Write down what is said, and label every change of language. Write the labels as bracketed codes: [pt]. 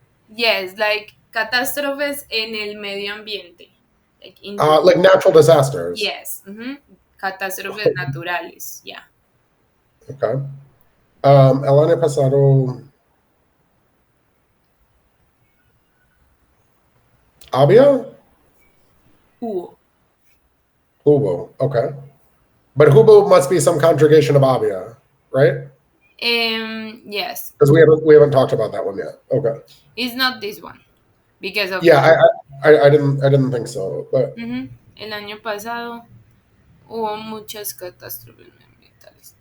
[en] Yes, like [es] catástrofes en el medio ambiente. [en] Like in the, like natural disasters. yes, [es] catástrofes naturales, [en] yeah. [es] Okay. El año pasado había Hubo. [en] hubo. Okay. But hubo must be some conjugation of había, right? Yes, Because we haven't talked about that one yet. Okay. it's not this one because of Yeah, I didn't think so, but [es] el año pasado hubo muchas catástrofes ambientales.